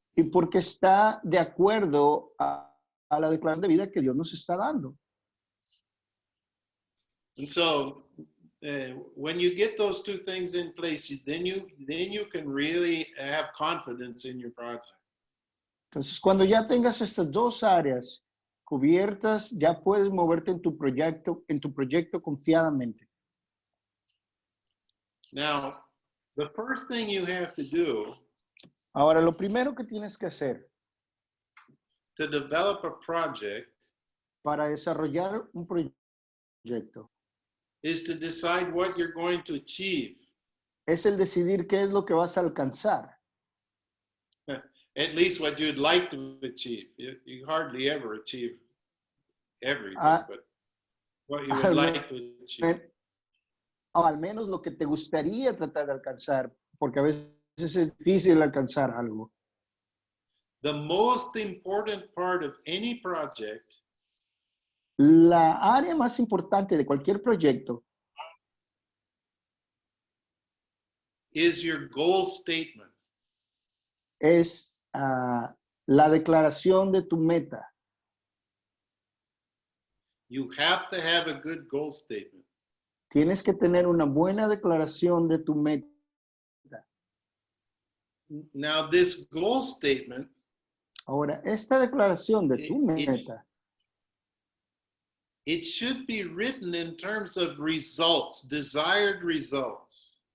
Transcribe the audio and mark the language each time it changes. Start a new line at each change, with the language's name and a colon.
Spanish: Y porque está de acuerdo a la declaración de vida que Dios nos está dando.
English: And so when you get those two things in place, then you can really have confidence in your project.
Spanish: Entonces, cuando ya tengas estas dos áreas cubiertas, ya puedes moverte en tu proyecto confiadamente.
English: Now, the first thing you have to do
Spanish: Ahora, lo primero que tienes que hacer
English: to develop a project
Spanish: para desarrollar un proyecto
English: is to decide what you're going to achieve.
Spanish: es el decidir qué es lo que vas a alcanzar.
English: At least what you'd like to achieve. You hardly ever achieve everything, but what you would like to achieve.
Spanish: O al menos lo que te gustaría tratar de alcanzar, porque a veces es difícil alcanzar algo.
English: The most important part of any project
Spanish: La área más importante de cualquier proyecto
English: is your goal statement.
Spanish: es la declaración de tu meta.
English: You have to have a good goal statement.
Spanish: Tienes que tener una buena declaración de tu meta.
English: Now, this goal statement,
Spanish: Ahora, esta declaración de tu meta
English: it should be written in terms of results, desired results.